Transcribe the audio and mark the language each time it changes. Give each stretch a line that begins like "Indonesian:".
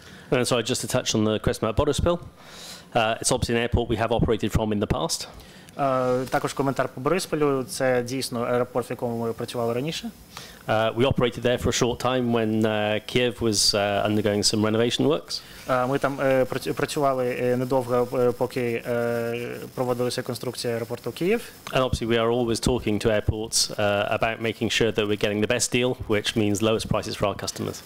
English: And so just to touch on the question about Boryspil, it's obviously an airport we have operated from in the past.
Ukrainian: Також коментар по Борисполю. Це дійсно аеропорт, в якому ми працювали раніше.
English: We operated there for a short time when Kiev was undergoing some renovation works.
Ukrainian: Ми там працювали недовго, поки проводилася конструкція аеропорту Київ.
English: And obviously we are always talking to airports about making sure that we're getting the best deal, which means lowest prices for our customers.